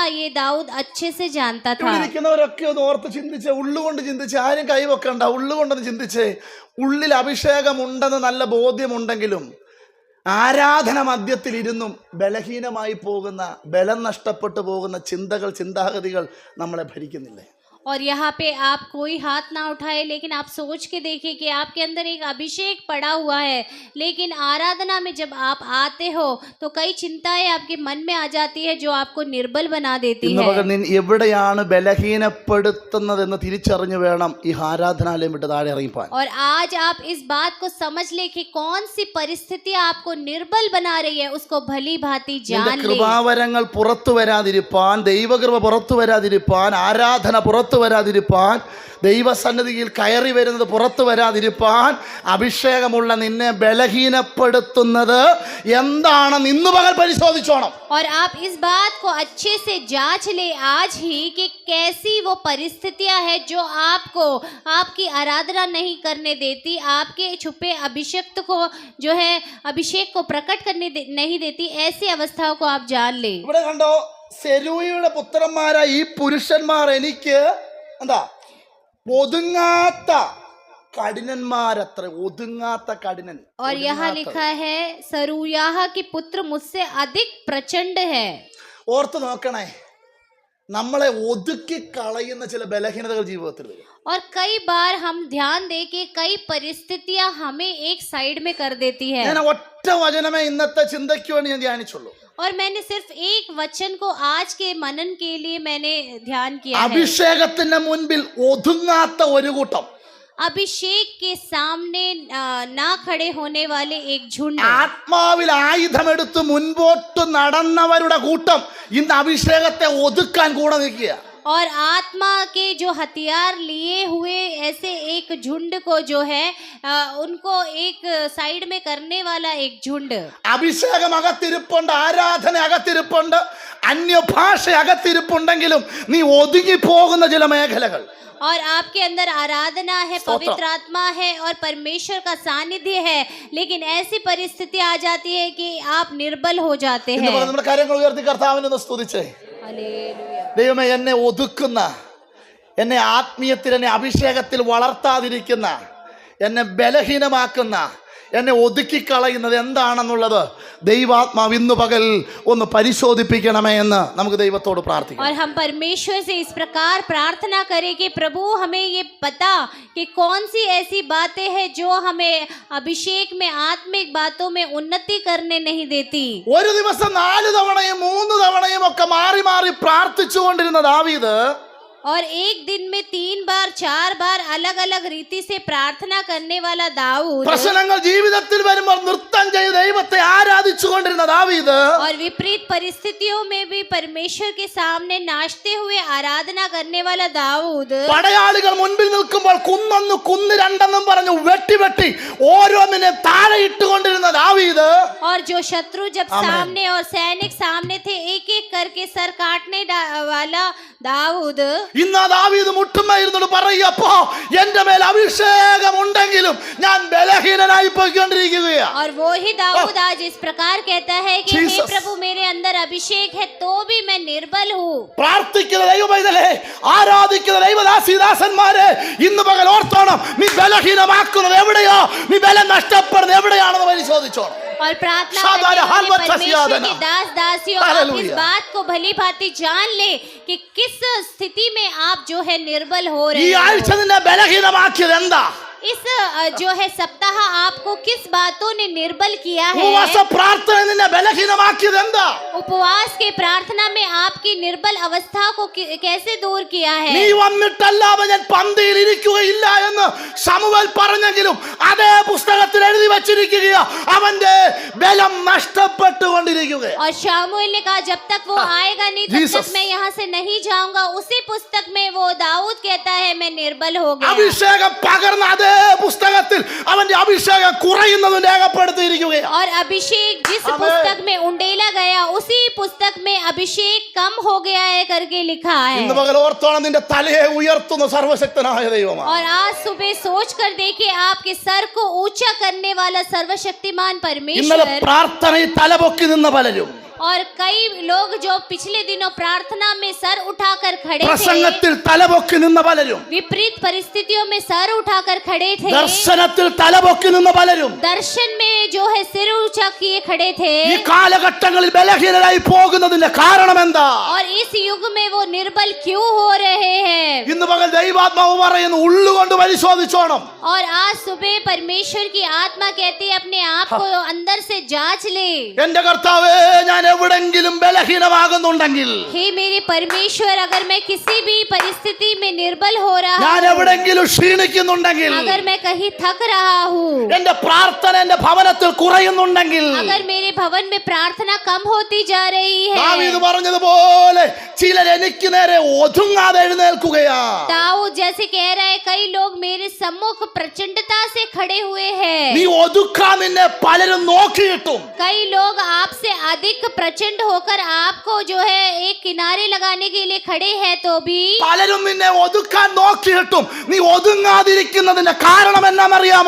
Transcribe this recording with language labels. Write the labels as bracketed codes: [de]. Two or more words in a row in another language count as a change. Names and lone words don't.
[hi] ये दाऊद अच्छे से जानता था. [ml] ഇവിടെ ഇരിക്കുന്നവരൊക്കെ ഒന്ന് ഓർത്ത് ചിന്തിച്ച്, ഉള്ളുകൊണ്ട് ചിന്തിച്ച്, ആരും കൈവെക്കണ്ട, ഉള്ളുകൊണ്ടൊന്ന് ചിന്തിച്ച്, ഉള്ളിൽ അഭിഷേകം ഉണ്ടെന്ന് നല്ല ബോധ്യമുണ്ടെങ്കിലും ആരാധന മധ്യത്തിൽ ഇരുന്നും ബലഹീനമായി പോകുന്ന, ബലം നഷ്ടപ്പെട്ടു പോകുന്ന ചിന്താഗതികൾ നമ്മളെ ഭരിക്കുന്നില്ലേ? [hi] और यहाँ पे आप कोई हाथ ना उठाए, लेकिन आप सोच के देखिए कि आपके अंदर एक अभिषेक पड़ा हुआ है, लेकिन आराधना में जब आप आते हो तो कई चिंताएं आपके मन में आ जाती है जो आपको निर्बल बना देती [ml] ഇന്ന് [hi] है. [ml] പകൽ എവിടെയാണ് ബലഹീനപ്പെടുത്തുന്നതെന്ന് തിരിച്ചറിഞ്ഞു വേണം ഈ ആരാധനാലയം വിട്ട് താഴെ ഇറങ്ങിപ്പോൻ. [hi] और आज आप इस बात को समझ ले कि कौन सी परिस्थितियां आपको निर्बल बना रही है, उसको भली भांति जान ले. [ml] കൃപാവരങ്ങൾ പുറത്തു വരാതിരിപ്പാൻ, ദൈവകൃപ പുറത്തു വരാതിരിപ്പാൻ, ആരാധന പുറത്തു വരാതിരിപ്പാൻ, ദൈവസന്നിധിയിൽ കയറി വരുന്നത് പുറത്തു വരാതിരിപ്പാൻ, അഭിഷേകമുള്ള നിന്നെ ബലഹീനപ്പെടുത്തുന്നത് എന്താണെന്ന് ഇന്നു പകൽ പരിശോധിച്ചോണം. [hi] और आप इस बात को अच्छे से जांच ले आज ही कि कैसी वो परिस्थितियां है जो आपको आपकी आराधना नहीं करने देती, आपके छुपे अभिषेक को जो है अभिषेक को प्रकट करने नहीं देती. ऐसी अवस्थाओं को आप जान ले. [ml] ഇവിടെ കണ്ടോ, സെരൂയയുടെ പുത്രന്മാരായ ഈ പുരുഷന്മാർ എനിക്ക് എന്താ ഒതുങ്ങാത്ത കഠിനന്മാരത്ര, ഒതുങ്ങാത്ത കഠിനൻ. [hi] और यहाँ लिखा है सरूयाह के पुत्र मुझसे अधिक प्रचंड है. [ml] ഓർത്ത് നോക്കണേ, നമ്മളെ ഒതുക്കി കളയുന്ന ചില ബലഹീനതകൾ ജീവിതത്തിൽ വരും. [hi] और कई बार हम ध्यान दे के कई परिस्थितियां हमें एक साइड में कर देती है. [ml] ഞാൻ ഒറ്റ വചനമേ ഇന്നത്തെ ചിന്തയ്ക്ക് വേണ്ടി ഞാൻ ധ്യാനിച്ചുള്ളൂ. [hi] और मैंने सिर्फ एक वचन को आज के मनन के लिए मैंने ध्यान किया है. [ml] അഭിഷേകത്തിന്റെ മുൻപിൽ ഒതുങ്ങാത്ത ഒരു കൂട്ടം, [hi] अभिषेक के सामने ना खड़े होने वाले एक झुंड. [ml] ആത്മാവിൽ ആയുധമെടുത്ത് മുൻപോട്ട് നടന്നവരുടെ കൂട്ടം ഇന്ന് അഭിഷേകത്തെ ഒതുക്കാൻ കൂടെ നിൽക്കുക. [hi] और आत्मा के जो हथियार लिए हुए ऐसे एक झुंड को जो है उनको एक साइड में करने वाला एक झुंड. [ml] അഭിഷേകം അകത്തിരിപ്പുണ്ട്, ആരാധന അകത്തിരിപ്പുണ്ട്, അന്യഭാഷ അകത്തിരിപ്പുണ്ടെങ്കിലും നീ ഒതുങ്ങി പോകുന്ന ചില മേഖലകൾ. [hi] और आपके अंदर आराधना है, पवित्र आत्मा है और परमेश्वर का सानिध्य है, लेकिन ऐसी परिस्थिति आ जाती है कि आप निर्बल हो जाते हैं. [ml] നമ്മുടെ കാര്യങ്ങൾ ഉയർത്തി കർത്താവിനെ സ്തുതിച്ചേ. [hi] हालेलुया. [ml] ദൈവമേ, എന്നെ ഒതുക്കുന്ന, എന്നെ ആത്മീയത്തിൽ, എന്നെ അഭിഷേകത്തിൽ വളർത്താതിരിക്കുന്ന, എന്നെ ബലഹീനമാക്കുന്ന, എന്നെ ഒതുക്കിക്കളയുന്നത് എന്താണെന്നുള്ളത് ദൈവാത്മാവ് ഇന്നു പകൽ ഒന്ന് പരിശോധിപ്പിക്കണമേ എന്ന് നമുക്ക് ദൈവത്തോട് പ്രാർത്ഥിക്കാം. [hi] और हम परमेश्वर से इस प्रकार प्रार्थना करें कि प्रभु हमें ये पता कि कौन सी ऐसी बातें हैं जो हमें अभिषेक में, आत्मिक बातों में उन्नति करने नहीं देती. [ml] ഒരു ദിവസം 4 തവണയും 3 തവണയും ഒക്കെ മാറി മാറി പ്രാർത്ഥിച്ചുകൊണ്ടിരുന്ന ദാവീദ് [hi] और एक दिन में 3 बार 4 बार अलग अलग रीति से प्रार्थना करने वाला दाऊद, [ml] പ്രശ്നങ്ങൾ ജീവിതത്തിൽ വരുമ്പോൾ നൃത്തം ചെയ്ത് ദൈവത്തെ ആരാധിച്ചുകൊണ്ടിരുന്ന ദാവീദ്, [hi] और विपरीत परिस्थितियों में भी परमेश्वर के सामने नाचते हुए आराधना करने वाला दाऊद, [ml] പടയാളികൾ മുൻപിൽ നിൽക്കുമ്പോൾ കുന്നൊന്ന് കുന്ന് രണ്ടെന്നും പറഞ്ഞു വെട്ടി ഓരോന്നിനെ താഴെ ഇട്ടുകൊണ്ടിരുന്ന ദാവീദ്, [hi] और जो शत्रु जब सामने और सैनिक सामने थे एक एक करके सर काटने वाला दाऊद, [ml] ഇന്ന് ദാവീദ് മുട്ടുമായിരുന്നോട് പറയപ്പോ എന്റെ മേൽ അഭിഷേകം ഉണ്ടെങ്കിലും ഞാൻ ബലഹീനനായി പോയിക്കൊണ്ടിരിക്കുകയാണ്. [hi] और वो ही दाऊद आज इस प्रकार कहता है कि हे Jesus. प्रभु, मेरे अंदर अभिषेक है तो भी मैं निर्बल हूँ. [ml] പ്രാർത്ഥിക്കുന്ന ദൈവമൈതലേ, ആരാധിക്കുന്ന ദൈവദാസിദാസന്മാരെ, ഇന്ന് പകൽ ഓർത്തോണം, നീ ബലഹീനമാക്കുന്നത് എവിടെയോ, നീ ബലം നഷ്ടപ്പെടുന്നത് എവിടെയാണെന്ന് പരിശോധിച്ചോണം. [hi] और प्रार्थना करने वाले परमेश्वर के दास दासियों, आप इस बात को भली भांति जान ले कि किस स्थिति में आप जो है निर्बल हो रहे [ml] ഈ [hi] हैं. [ml] ആഴ്ച നിന്നെ ബലഹീനമാക്കിയത് എന്താ? [hi] इस जो है सप्ताह आपको किस बातों ने निर्बल किया है? [ml] ഉപവാസ പ്രാർത്ഥന നിന്നെ ബലഹീനമാക്കിയത് എന്താ? [hi] उपवास के प्रार्थना में आपकी निर्बल अवस्था को कैसे दूर किया है? [ml] നീ വന്നിട്ടല്ലാതെ ഞാൻ പന്തിയിൽ ഇരിക്കുകയില്ല എന്ന് ശമൂവേൽ പറഞ്ഞെങ്കിലും അതേ പുസ്തകത്തിൽ എഴുതി വച്ചിരിക്കുകയാ, അവന്റെ ബലം നഷ്ടപ്പെട്ടുകൊണ്ടിരിക്കുകയാ. [hi] और शामुएल ने कहा जब तक वो आएगा नहीं तब तक मैं यहाँ से नहीं जाऊंगा. उसी पुस्तक में वो दाऊद कहता है मैं निर्बल हो गया. [ml] അഭിഷേകം പകർന്ന അതേ അതേ പുസ്തകത്തിൽ അവന്റെ അഭിഷേകം കുറയുന്നതും രേഖപ്പെടുത്തിയിരിക്കുകയാണ്. [hi] और अभिषेक जिस पुस्तक में उंडेला गया उसी पुस्तक में अभिषेक कम हो गया है करके लिखा है. [ml] ഇന്ന് പകൽ ഓർത്തോണം, നിന്റെ തലയെ ഉയർത്തുന്ന സർവശക്തനായ ദൈവമാണ്. [hi] और आज सुबह सोच कर देखिए, आपके सर को ऊंचा करने वाला सर्वशक्तिमान [ml] ഇന്നലെ [hi] परमेश्वर. [ml] പ്രാർത്ഥനയിൽ തലപൊക്കി നിന്ന പലരും [hi] और कई लोग जो पिछले दिनों प्रार्थना में सर उठाकर खड़े थे, [ml] പ്രസംഗത്തിൽ തലപൊക്കി നിന്ന പലരും, [hi] विपरीत परिस्थितियों में सर उठाकर खड़े थे, [ml] ദർശനത്തിൽ തലപൊക്കി നിന്ന പലരും [hi] दर्शन में जो है सिर ऊंचा किए खड़े थे. [ml] ഈ കാലഘട്ടങ്ങളിൽ ബലഹീനരായി പോകുന്നതിന്റെ കാരണം എന്താ? [hi] और इस युग में वो निर्बल क्यों हो रहे हैं? [ml] ഇന്ന് പകൽ ദൈവാത്മാവ് പറയുന്നു, ഉള്ളുകൊണ്ട് പരിശോധിച്ചോണം. [hi] और आज सुबह परमेश्वर की आत्मा कहती है, अपने आप को अंदर से जांच ले. [ml] എന്റെ കർത്താവേ, ഞാൻ എവിടെങ്കിലും ബലഹീനമാകുന്നുണ്ടെങ്കിൽ, [hi] हे मेरे परमेश्वर, अगर मैं किसी भी परिस्थिति में निर्बल हो रहा [ml] ഞാൻ [hi] हूँ, [ml] എവിടെങ്കിലും ക്ഷീണിക്കുന്നുണ്ടെങ്കിൽ, [hi] अगर मैं कहीं थक रहा हूँ, [ml] എന്റെ പ്രാർത്ഥന എന്റെ ഭവനത്തിൽ കുറയുന്നുണ്ടെങ്കിൽ, [hi] अगर मेरे भवन में प्रार्थना कम होती जा रही [ml] ദാവീദ് [hi] है. [ml] പറഞ്ഞതുപോലെ ചിലർ എനിക്ക് നേരെ ഒതുങ്ങാതെ എഴുന്നേൽക്കുകയാ. [hi] दाऊद जैसे कह रहा है, कई लोग मेरे सम्मुख प्रचंडता से खड़े हुए [ml] നീ [hi] हैं. [ml] ഒതുക്കാൻ നിന്നെ പലരും നോക്കിയിട്ടും [hi] कई लोग आपसे अधिक प्रचंड होकर आपको जो है एक किनारे लगाने के लिए खड़े हैं, तो भी [ml] പലരും നിന്നെ ഒതുക്കാൻ നോക്കിയിട്ടും നീ ഒതുങ്ങാതിരിക്കുന്നതിന്റെ കാരണം എന്നാണെന്നറിയാമോ?